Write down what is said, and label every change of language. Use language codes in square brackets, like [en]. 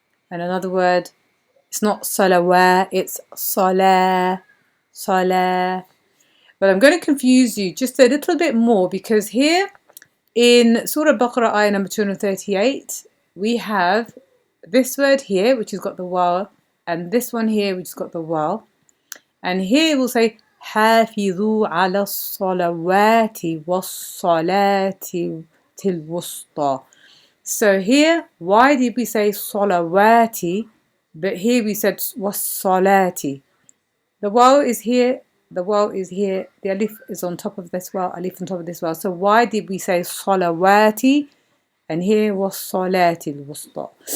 [en] And another word, it's not salawah, it's salah, salah. But I'm going to confuse you just a little bit more, because here in Surah Baqarah ayah number 238, we have this word here, which has got the vowel, and this one here, which has got the vowel. And here we'll say [ar] حافظوا على الصلوات والصلاة الوسطى. [en] So here, why did we say salawati, but here we said wassalati? The vowel is here, the vowel is here, the alif is on top of this vowel, alif on top of this vowel. So why did we say salawati and here wassalati alwusta?